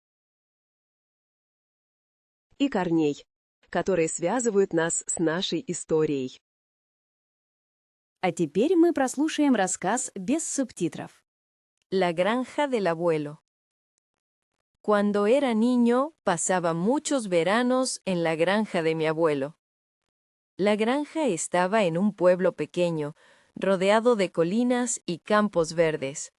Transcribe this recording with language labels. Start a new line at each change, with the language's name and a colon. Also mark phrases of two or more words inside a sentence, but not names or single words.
Russian: и корней, которые связывают нас с нашей историей. А теперь мы прослушаем рассказ без субтитров.
Spanish: La granja del abuelo. Cuando era niño, pasaba muchos veranos en la granja de mi abuelo. La granja estaba en un pueblo pequeño, rodeado de colinas y campos verdes.